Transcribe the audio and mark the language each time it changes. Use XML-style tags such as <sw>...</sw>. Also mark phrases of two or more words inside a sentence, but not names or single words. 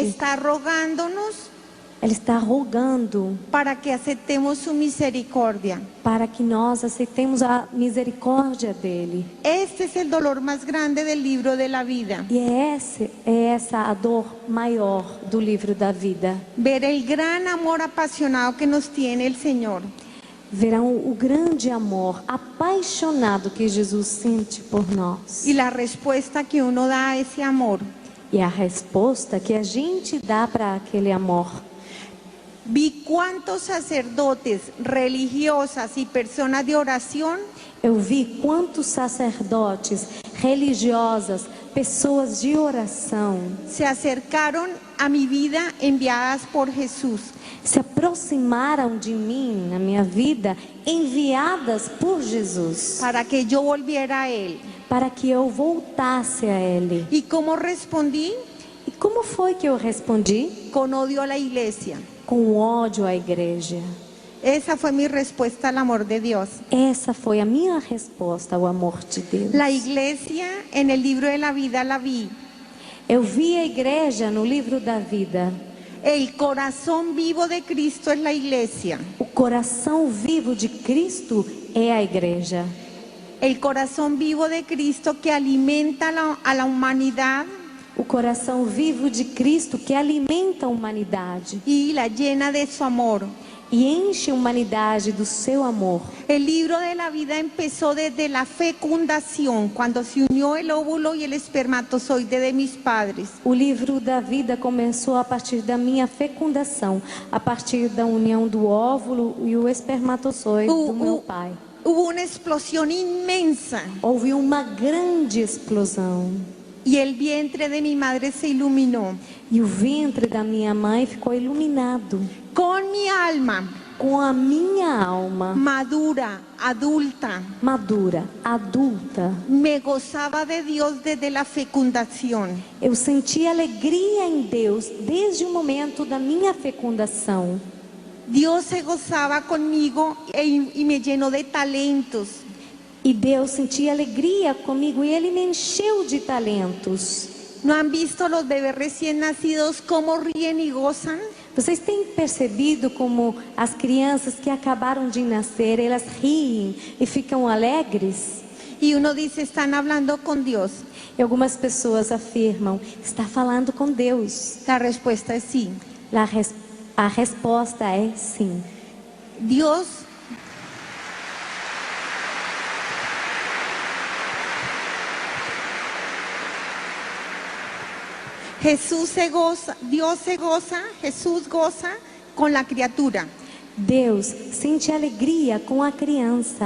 <es>está rogándonos</es> <pt>Ele está rogando</pt> <es>para que aceptemos su misericordia.</es> <pt>para que nós aceitemos a misericórdia dele.</pt> <es>Este es el dolor más grande del libro de la vida.</es> <pt>E é essa a dor maior do livro da vida.</pt> <es>Ver el gran amor apasionado que nos tiene el Señor.</es> <pt>Verão o grande amor apaixonado que Jesus sente por nós.</pt> <es>Y la respuesta que uno da a ese amor.</es> <pt>E a resposta que a gente dá para aquele amor.</pt> <es>Vi cuántos sacerdotes, religiosas y personas de oración</es> <pt>Eu vi quantos sacerdotes, religiosas, pessoas de oração</pt> <es>se acercaron a mi vida enviadas por Jesús.</es> <pt>se aproximaram de mim na minha vida, enviadas por Jesus,</pt> <es>Para que yo volviera a Él.</es> <pt>para que eu voltasse a Ele.</pt> <es>¿Y cómo respondí?</es> <pt>E como foi que eu respondi?</pt> <es>Con odio a la iglesia.</es> <pt>Com ódio à igreja.</pt> <es>Esa fue mi respuesta al amor de Dios.</es> <pt>Essa foi a minha resposta ao amor de Deus.</pt> <es>La iglesia en el libro de la vida la vi.</es> <pt>Eu vi a igreja no livro da vida.</pt> <es>El corazón vivo de Cristo es la iglesia.</es> <pt>O coração vivo de Cristo é a igreja.</pt> <es>El corazón vivo de Cristo que alimenta a la humanidad</es> <pt>O coração vivo de Cristo que alimenta a humanidade</pt> <es>y la llena de su amor.</es> <pt>e enche a humanidade do seu amor.</pt> <es>El libro de la vida empezó desde la fecundación, cuando se unió el óvulo y el espermatozoide de mis padres.</es> <pt>O livro da vida começou a partir da minha fecundação, a partir da união do óvulo e o espermatozoide do meu pai.</pt> <es>Hubo una explosión inmensa</es> <pt>Houve uma grande explosão</pt> <es>y el vientre de mi madre se iluminó.</es> <pt>e o ventre da minha mãe ficou iluminado</pt> <es>Con mi alma</es> <pt>com a minha alma</pt> <es>madura, adulta,</es> <pt>madura, adulta.</pt> <es>me gozaba de Dios desde la fecundación.</es> <pt>Eu senti alegria em Deus desde o momento da minha fecundação.</pt> <es>Dios se gozaba conmigo y me llenó de talentos.</es> <pt>E Deus sentia alegria comigo e Ele me encheu de talentos.</pt> <es>¿No han visto los bebés recién nacidos cómo ríen y gozan?</es> <pt>Vocês têm percebido como as crianças que acabaram de nascer, elas riem e ficam alegres?</pt> <es>Y uno dice, están hablando con Dios.</es> <pt>E algumas pessoas afirmam, está falando com Deus.</pt> <es>La respuesta es sí.</es> <pt>A resposta é sim.</pt> <es>Dios Jesús se goza, Dios se goza, Jesús goza con la criatura.</es> <pt>Deus sente alegria com a criança,</pt>